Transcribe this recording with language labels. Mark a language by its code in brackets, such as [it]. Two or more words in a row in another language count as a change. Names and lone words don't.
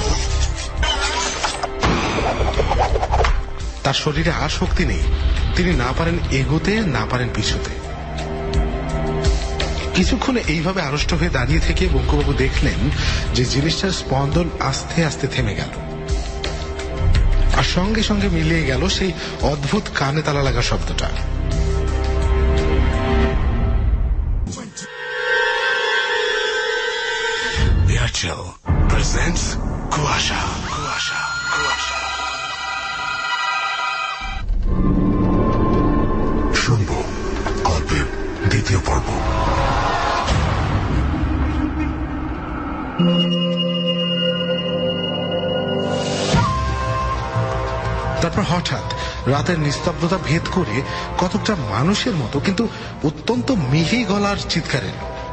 [bn] তার শরীরে আর শক্তি নেই, তিনি না পারেন এগোতে, না পারেন পিছুতে। কিছুক্ষণ এইভাবে আড়ষ্ট হয়ে দাঁড়িয়ে থেকে বঙ্কুবাবু দেখলেন যে জিনিসটার স্পন্দন আস্তে আস্তে থেমে গেল, আর সঙ্গে সঙ্গে মিলিয়ে গেল সেই অদ্ভুত কানে তালা লাগা শব্দটা। [en] Airtel presents Kuasha. Kuasha. Kuasha. [bn] শুনব গল্পের দ্বিতীয় পর্ব। তারপর হঠাৎ রাতের নিস্তব্ধতা ভেদ করে কতকটা মানুষের মতো কিন্তু অত্যন্ত মিহি গলার চিৎকার এলো।